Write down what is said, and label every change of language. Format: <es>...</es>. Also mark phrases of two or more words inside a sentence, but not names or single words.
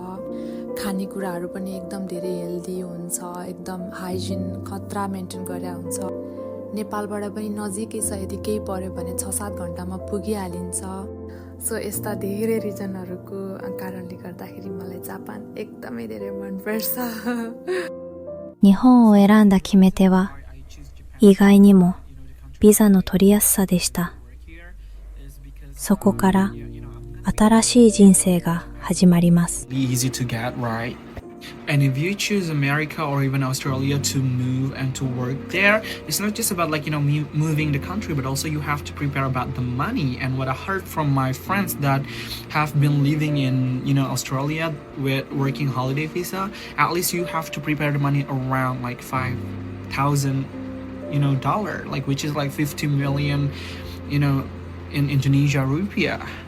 <ne>खानेकुराहरू पनि एकदम धेरै हेल्दी हुन्छ, एकदम हाइजिन खतरा मेन्टेन गरेर हुन्छ। नेपालबाट पनि नजिकै छ, यदि केही पर्यो भने 6-7 घन्टामा पुगिहालिन्छ। सो यस्ता धेरै रिजनहरूको कारणले गर्दाखेरि मलाई जापान एकदमै धेरै मनपर्छ।</ne> <ja>日本を選んだ決め手は意外にもビザの取りやすさでした。そこから新しい人生が始まります。</ja> <en>Easy to get right. And if you choose America or even Australia to move and to work there, it's not just about moving the country, but also you have to prepare about the money. And what I heard from my friends that have been living in Australia with working holiday visa, at least you have to prepare the money around like $5,000 dollar, which is like 50 million in Indonesia rupiah.</en>